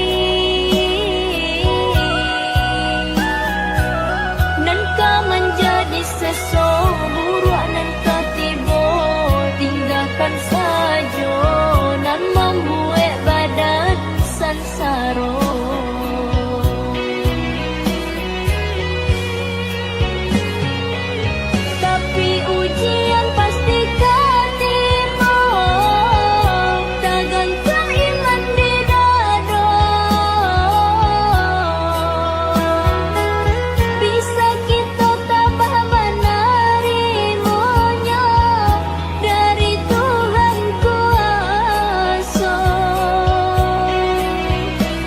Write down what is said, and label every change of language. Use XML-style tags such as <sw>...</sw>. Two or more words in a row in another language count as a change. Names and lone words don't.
<min>Nan kau menjadi seseorang nan kau tiba, tinggalkan saja nan membuat badan sansaro.</min> <id>Tapi ujian pastikan tiba, tak ganjal iman di dada. Bisa kita tabah menerimanya dari Tuhan kuasa.</id>